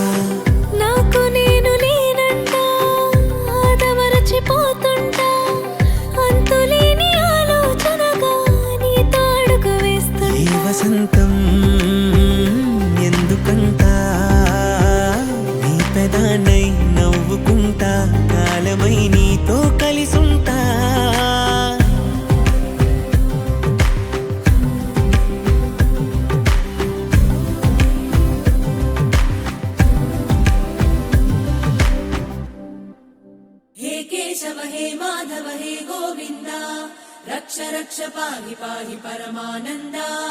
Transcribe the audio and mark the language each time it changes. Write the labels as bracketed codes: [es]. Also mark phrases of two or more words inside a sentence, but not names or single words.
[te] నాకు నేను లేనంట ఆదమరచిపోతుంటా అంతులేని ఆలోచనగా నీతో అడుగు వేస్తుంటా ఈ వసంతం ఎందుకంట నీ పెదానై నవ్వుకుంటా కాలమై నీతో కలిసుంటా [sa] हे केशव हे माधव हे गोविन्द रक्ष रक्ष पाहि पाहि परमानन्दा